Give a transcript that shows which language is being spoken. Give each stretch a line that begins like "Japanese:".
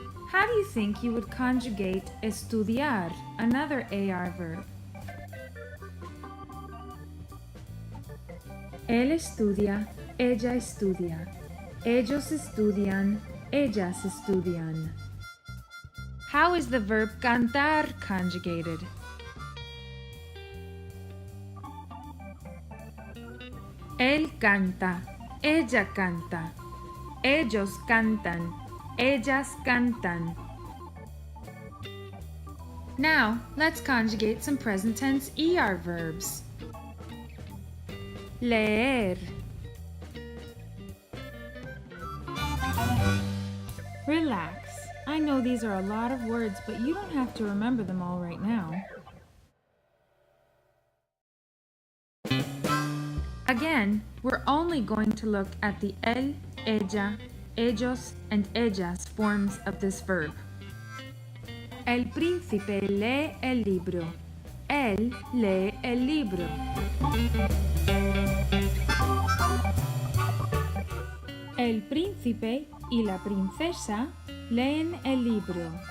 English: How do you think you would conjugate estudiar, another AR verb?
Spanish: Él estudia, ella estudia. Ellos estudian, ellas estudian.
English: How is the verb cantar conjugated?
Spanish: Él canta, ella canta. Ellos cantan, ellas cantan.
English: Now, let's conjugate some present tense ER verbs. Leer. Relax. I know these are a lot of words, but you don't have to remember them all right now. Again, we're only going to look at the él, ella, ellos, and ellas forms of this verb.
Spanish: El príncipe lee el libro. Él lee el libro. El príncipe y la princesa leen el libro.